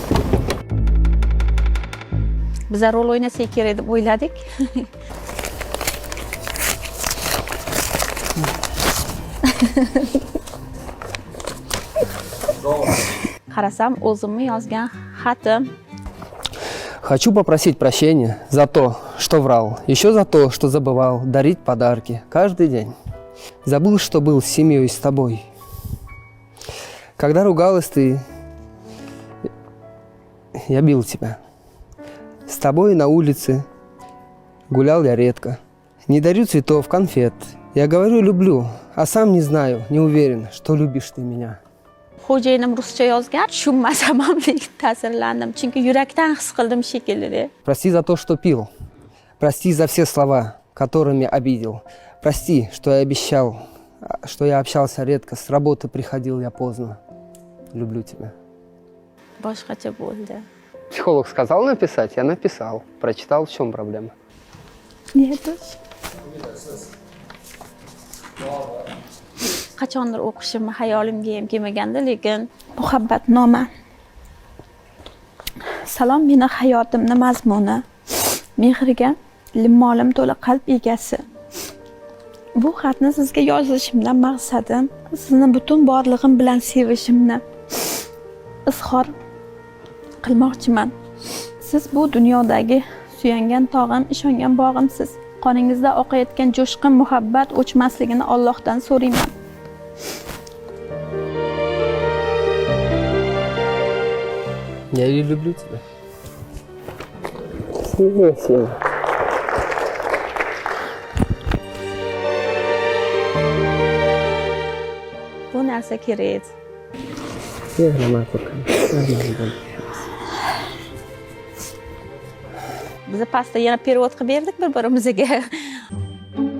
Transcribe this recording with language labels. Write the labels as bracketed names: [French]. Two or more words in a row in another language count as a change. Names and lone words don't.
[Uzbek] Biz rol o'ynasak kerak deb o'yladik. Qarasam, o'zimni yozgan xatim. [Russian] Хочу попросить прощения за то, что врал, еще за то, что забывал дарить подарки каждый день. Забыл, что был с семьей с тобой. Когда ругалась ты, я бил тебя. С тобой на улице гулял я редко. Не дарю цветов, конфет. Я говорю люблю, а сам не знаю, не уверен, что любишь ты меня. [Uzbek] Xo'jayinim ruscha yozgan, tushunmasam ham ta'sirlandim, chunki yurakdan his qildim shekilli. [Russian] Прости за то, что пил. Прости за все слова, которыми обидел. Прости, что я обещал, что я общался редко, с работы приходил я поздно. Люблю тебя. [Uzbek] Boshqacha bo'ldi. [Russian] Психолог сказал написать, я написал. Прочитал, в чем проблема. Нет. [Uzbek] Qachondir o'qishim hayolimga ham kelmagandi, lekin muhabbatnoma. Salom meni hayotimning mazmuni, mehriga limmolim to'la qalb egasi. Bu xatni sizga yozishimdan maqsadim sizni butun borlig'im bilan sevishimni izhor qilmoqchiman. Siz bu dunyodagi suyangan tog'im, ishongan bog'imsiz. Qoningizda oqayotgan jo'shqin muhabbat o'chmasligini Allohdan so'rayman. [Russian] Я и люблю тебя. [Uzbek] Bu narsa kerak. Biz pastda yana perevod qilib berdik bir-birimizga.